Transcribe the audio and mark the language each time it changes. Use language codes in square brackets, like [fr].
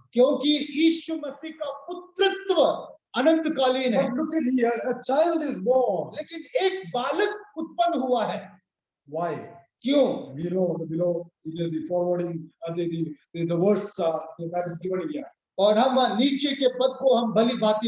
[hi] क्योंकि यीशु मसीह का पुत्रत्व अनंतकालीन है। [en] But look at here, a child is born. [hi] लेकिन एक बालक उत्पन्न हुआ है। [en] Why? [hi] क्यों? [en] We know the below the forwarding the verse that is given here. [hi] और हम नीचे के पद को हम भली भांति